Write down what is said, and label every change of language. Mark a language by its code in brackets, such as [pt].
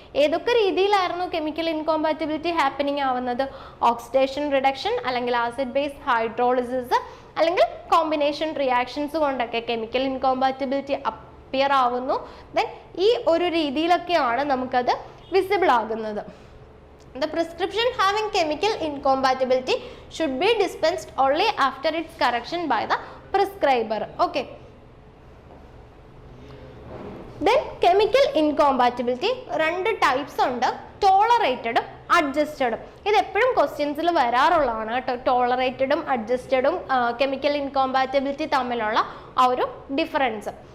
[ml] ഏതൊക്കെ രീതിയിലായിരുന്നു chemical incompatibility happening ആവുന്നത്? ഓക്സിഡേഷൻ റിഡക്ഷൻ, അല്ലെങ്കിൽ ആസിഡ് ബേസ് ഹൈഡ്രോളിസിസ്, അല്ലെങ്കിൽ കോമ്പിനേഷൻ റിയാക്ഷൻസ് കൊണ്ടൊക്കെ കെമിക്കൽ ഇൻകോമ്പാറ്റബിലിറ്റി അപ്പിയർ ആവുന്നു. ദെൻ ഈ ഒരു രീതിയിലൊക്കെയാണ് നമുക്കത് വിസിബിൾ ആകുന്നത്. [en] The prescription having chemical incompatibility should be dispensed only after its correction by the prescriber. Okay. Then chemical incompatibility [ml] രണ്ട് ടൈപ്സ് ഉണ്ട്, ടോളറേറ്റഡും അഡ്ജസ്റ്റഡും. ഇത് എപ്പോഴും ക്വസ്റ്റ്യൻസിൽ വരാറുള്ളതാണ് കേട്ടോ. ടോളറേറ്റഡും അഡ്ജസ്റ്റഡും കെമിക്കൽ ഇൻകോമ്പാറ്റബിലിറ്റി തമ്മിലുള്ള ആ ഒരു ഡിഫറൻസ്.